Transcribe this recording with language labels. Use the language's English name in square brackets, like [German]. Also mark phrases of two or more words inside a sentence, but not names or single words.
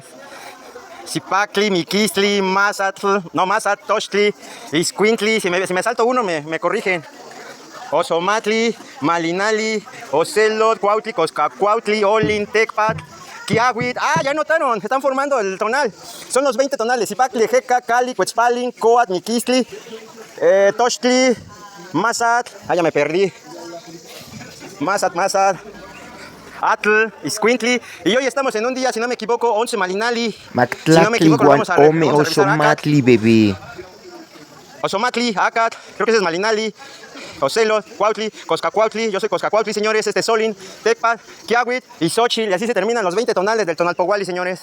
[Nahuatl languages] Zipacli, Miquistli, Mazatl, Tochtli, Iscuintli. [Spanish] Si me salto uno, me corrigen. [Nahuatl languages] Osomatli, Malinali, Ocelot, Cuautli, Coscacuautli, Olin, Tecpac, Kiahuit. [Spanish] Ya notaron, están formando el tonal. Son los 20 tonales. [Nahuatl languages] Zipacli, Ejeca, Cali, Cuetzpalin, Coat, Miquistli, Tochtli, Mazatl. [Spanish] Ya me perdí. [Nahuatl languages] Mazat, Atl, Iscuintli. [Spanish] Y hoy estamos en un día, si no me equivoco, 11 Malinali. Si no me equivoco, lo vamos a revisar acá. Osomatli, bebé. [Nahuatl languages] Osomatli, Acat, [Spanish] creo que ese es [Nahuatl languages] Malinali, Ocelo, Cuautli, Coscacuautli, [Spanish] yo soy Coscacuautli, señores, este es [Nahuatl languages] Solin, Tecpat, Quiahuit y Xochitl, [Spanish] y así se terminan los 20 tonales del Tonalpohualli, señores.